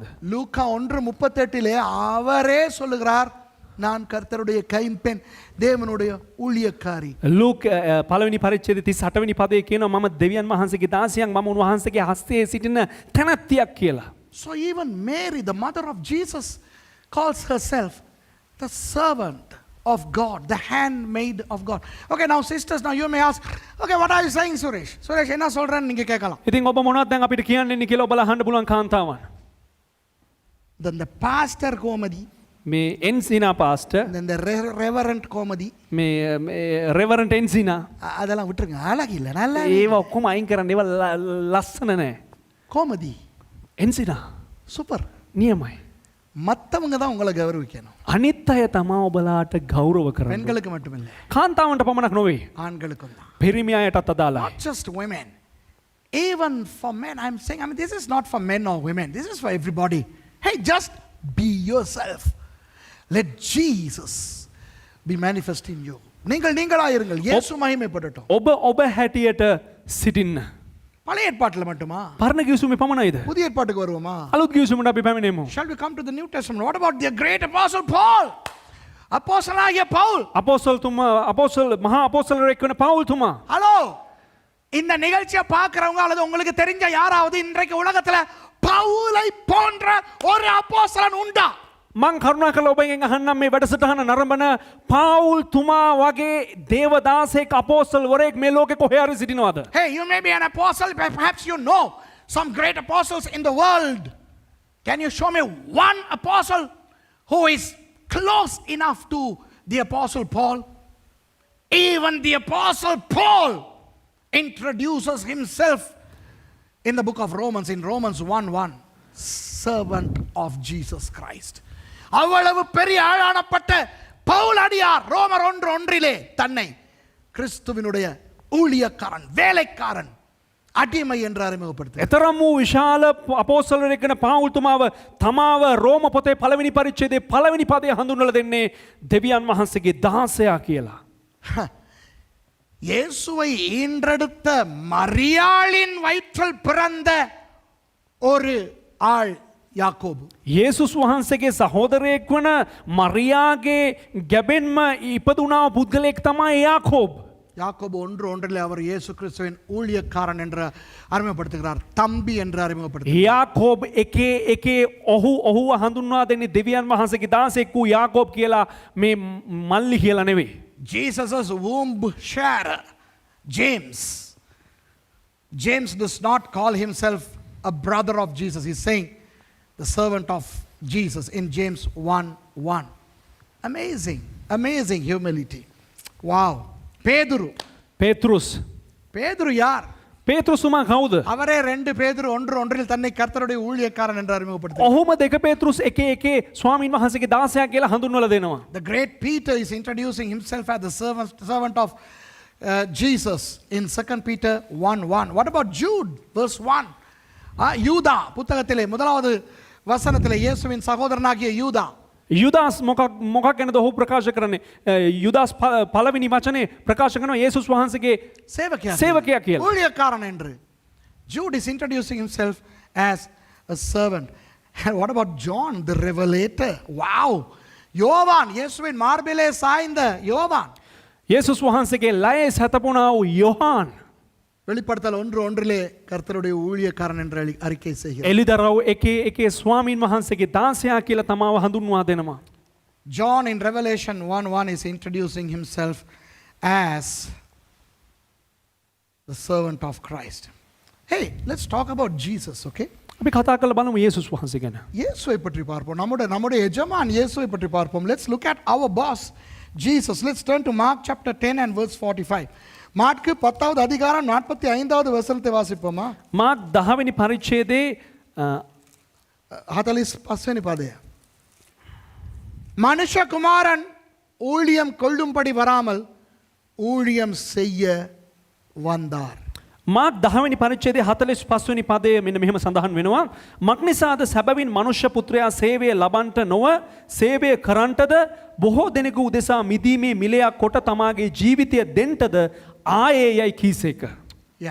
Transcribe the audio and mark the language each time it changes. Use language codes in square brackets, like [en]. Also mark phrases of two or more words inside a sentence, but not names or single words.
[ta] லூக்கா 1:38 அவரே சொல்லுகிறார், நான் கர்த்தருடைய கைம்பெண், தேவனுடைய ஊழியக்காரி. [si] ලූක් පළවෙනි පරිච්ඡේදයේ 38 වෙනි පදයේ කියනවා මම දෙවියන් වහන්සේගේ දාසියක්, මම උන්වහන්සේගේ හස්තයේ සිටින තැනැත්තියක් කියලා. [en] So even Mary, the mother of Jesus, calls herself the servant of God, the handmaid of God. Okay, now sisters, now you may ask, okay, what are you saying, Suresh? [ta] Suresh, என்ன சொல்றேன்னு நீங்க கேட்கலாம். [si] ඉතින් ඔබ මොනවද දැන් අපිට කියන්න කියලා ඔබලා අහන්න පුළුවන් කාන්තාවන්. [en] Then the pastor Komadi, [si] මේ එන්සිනා පාස්ටර්, [en] then the reverend Komadi, [si] මේ රෙවරන්ට් එන්සිනා, [ta] அதெல்லாம் விட்டுருங்க, அழகு இல்ல, நல்லா [si] ඒව ඔක්කොම අයින් කරන්න. ඒව ලස්සන නෑ. [ta] கோமதி [si] එන්සිනා [ta] சூப்பர். [si] නියමයි. [ta] மற்றவங்க தான் உங்களை கௌரவிக்கணும், [si] අනිත් අය තමා ඔබලාට ගෞරව කරන්න. [ta] பெண்களுக்கு மட்டுமில்லை, [si] කාන්තාවන්ට පමණක් නොවේ, [ta] ஆண்களுக்கும் தான். [si] පිරිමි අයටත් අදාළයි. [en] Not just women, even for men. I'm saying, I mean, this is not for men or women, this is for everybody. Hey, just be yourself. Let Jesus be manifest in you. [ta] நீங்களாயிருங்கள், இயேசு மகிமைப்படட்டும். [si] ඔබ හැටියට සිටින්න. [ta] பழைய ஏற்பாட்டில் மட்டுமா? [si] පරණ ගිවිසුමේ පමණයිද? [ta] புதிய ஏற்பாட்டுக்கு வருவோமா? [si] අලුත් ගිවිසුමට අපි පැමිණෙමු. [en] Shall we come to the New Testament? What about the great apostle Paul? [ta] அப்போஸ்தலனாகிய பவுல். [si] අපෝස්තල මහා අපෝස්තලයෙක් වෙන පවුල්තුමා. [ta] ஹலோ, இந்த நிகழ்ச்சியை பார்க்கறவங்க அல்லது உங்களுக்கு தெரிஞ்ச யாராவது இன்றைக்கு உலகத்துல பவுலை போன்ற ஒரு அப்போஸ்தலன் உண்டா? [si] මං කරුණාකරලා ඔබෙන් අහන්නම් මේ වැඩසටහන නරඹන පවුල්තුමා වගේ දේවදාසෙක් අපෝස්තලවරයෙක් මේ ලෝකේ කොහේ හරි සිටිනවද? [en] Hey, you may be an apostle, perhaps you know some great apostles in the world. Can you show me one apostle who is close enough to the apostle Paul? Even the apostle Paul introduces himself in the book of Romans, in Romans 1:1, servant of Jesus Christ. [ta] அவ்வளவு பெரிய ஆளானப்பட்ட பவுல் அடியார் ரோமர் 1:1 தன்னை கிறிஸ்துவினுடைய ஊழியக்காரன், வேலைக்காரன், අඩිමයි என்று அறிமுகப்படுத்து. [si] එතරම් වූ විශාල අපෝස්තලයෙක් වෙන පවුල්තුමාව තමාව රෝම පොතේ පළවෙනි පරිච්ඡේදයේ පළවෙනි පදයේ හඳුන්වලා දෙන්නේ දෙවියන් වහන්සේගේ දාසයා කියලා. [ta] இயேசுவை ஈன்றெடுத்த மரியாளின் வயிற்றில் பிறந்த ஒரு ஆள் யாக்கோபு. [si] යේසුස් වහන්සේගේ සහෝදරයෙක් වන මරියාගේ ගැබෙන්ම ඉපදුනා පුද්ගලයෙක් තමයි යාකෝබ්. [ta] யாக்கோபு 1:1 அவர் இயேசு கிறிஸ்துவின் ஊழியக்காரன் என்று அறிமுகப்படுத்துகிறார், தம்பி என்று அறிமுகப்படுத்துகிறார். [si] යාකෝබ් එකේ ඔහුව හඳුන්වා දෙන්නේ දෙවියන් වහන්සේගේ දාසෙක් වූ යාකෝබ් කියලා, මේ මල්ලි කියලා නෙවෙයි. [en] Jesus' womb sharer, James. James does not call himself a brother of Jesus. He's saying, the servant of Jesus in James 1:1. Amazing, amazing humility. Wow. Pedru. [si] පේතෘස් [ta] பேதுரு யார்? [si] පේතෘස්තුමා කවුද? [ta] அவரே 2 பேதுரு 1:1 தன்னை கர்த்தருடைய ஊழியக்காரன் என்று அறிமுகப்படுத்துகிறார். [si] ඔහුම දෙක පේතෘස් 1:1 ස්වාමීන් වහන්සේගේ 16 කියලා හඳුන්වලා දෙනවා. [en] The great Peter is introducing himself as the servant of Jesus in 2 Peter 1:1. What about Jude, verse 1? [ta] யூதா புத்தகத்திலே முதலாவது வசனத்திலே இயேசுவின் சகோதரனாகிய யூதா. [si] යුදාස් මොකක් ගැනද ඔහු ප්‍රකාශ කරන්නේ? යුදාස් පළවෙනි වචනේ ප්‍රකාශ කරනවා යේසුස් වහන්සේගේ සේවකයා කියලා. [ta] ஊழியக்காரன் என்று. [en] Jude is introducing himself as a servant. And what about John the revelator? [ta] Wow. யோவான் இயேசுவின் மார்பிலே சாய்ந்த யோவான். [si] යේසුස් වහන්සේගේ ලයේ සැතපුණා වූ යොහාන් [ta] வெளிப்படுத்தல் 1:1 கர்த்தருடைய ஊழியக்காரன் என்று அறிக்கை செய்கிறார். [si] එලිදරව් 1:1 ස්වාමීන් වහන්සේගේ 16 කියලා තමාව හඳුන්වා දෙනවා. [en] John in Revelation 1:1 is introducing himself as the servant of Christ. Hey, let's talk about Jesus, okay? [si] අපි කතා කරලා බලමු යේසුස් වහන්සේ ගැන. [ta] இயேசுவை பற்றி பார்ப்போம். நம்முடைய எஜமான் இயேசுவை பற்றி பார்ப்போம். [en] Let's look at our boss Jesus. Let's turn to Mark chapter 10 and verse 45. [ta] மாற்கு 10வது அதிகாரம் 45வது வசனத்தை வாசிப்போமா? [si] මාක් 10 වෙනි පරිච්ඡේදයේ 45 වෙනි පදය. [ta] மனுஷகுமாரன் ஊழியம் கொள்ளும்படி வராமல் ஊழியம் செய்ய வந்தார். [si] මාක් 10 වෙනි පරිච්ඡේදයේ 45 වෙනි පදයේ මෙන්න මෙහෙම සඳහන් වෙනවා. මක්නිසාද සැබවින් මනුෂ්‍ය පුත්‍රයා සේවය ලබන්ට නොව සේවය කරන්ටද බොහෝ දෙනෙකු උදෙසා මිදීමේ මිලයක් කොට තමාගේ ජීවිතය දෙන්ටද ආයේ යයි කීසේක. [en] Yeah.